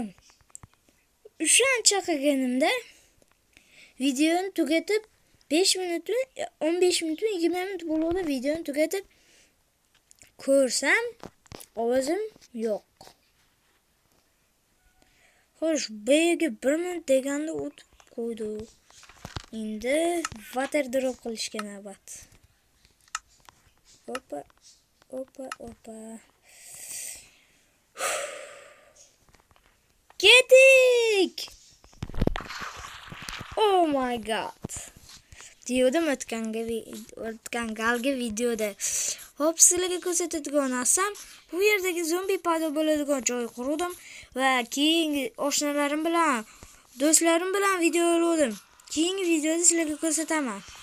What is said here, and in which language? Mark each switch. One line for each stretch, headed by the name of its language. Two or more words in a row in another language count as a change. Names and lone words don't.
Uzbek: O'shancha qilganimda videoni tugatib 5 minutmi, 15 minutmi, 20 minut bo'ldi videoni tugatib ko'rsam, ovozim yo'q. Xo'sh, bu yerga 1 minut deganda o'tib qo'ydi.
English: Endi water drop qilishga navbat.
Uzbek: Opa. Ketdik!
English: Oh my god.
Uzbek: Dedim o'tgan galgi videoda. Hop, sizlarga ko'rsatadigan narsam, bu yerdagi zombi paydo bo'ladigan joy qurdim va keyingi oshnalarim bilan, do'stlarim bilan video oldim. Keyingi videoda sizlarga ko'rsataman.